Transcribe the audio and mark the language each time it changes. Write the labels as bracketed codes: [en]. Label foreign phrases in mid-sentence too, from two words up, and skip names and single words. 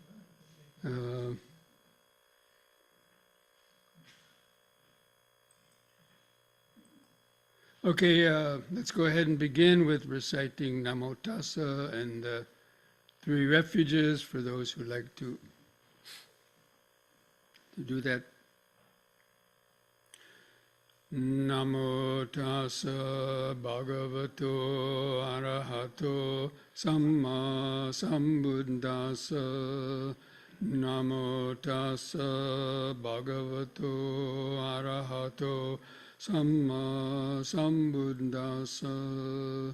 [en] Okay, let's go ahead and begin with reciting [pi] Namo Tassa [en] and the three refuges for those who like to do that. [pi] Namo Tassa Bhagavato Arahato Samma Sambuddhassa. Namo Tassa Bhagavato Arahato Samma Sambuddhassa.